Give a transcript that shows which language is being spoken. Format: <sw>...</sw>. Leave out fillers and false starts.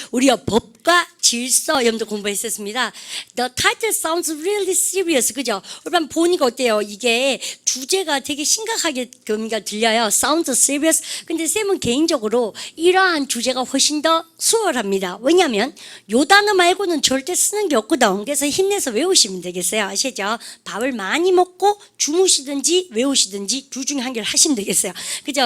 <ko>우리가 법과 질서 여러분들 공부했었습니다.</ko> <en>The title sounds really serious.</en> <ko>그죠? 여러분 보니까 어때요? 이게 주제가 되게 심각하게 들려요.</ko> <en>Sounds serious.</en> <ko>근데 쌤은 개인적으로 이러한 주제가 훨씬 더 수월합니다. 왜냐하면 요 단어 말고는 절대 쓰는 게 없거든. 그래서 힘내서 외우시면 되겠어요. 아시죠? 밥을 많이 먹고 주무시든지 외우시든지 둘 중에 한 개를 하시면 되겠어요. 그죠?</ko>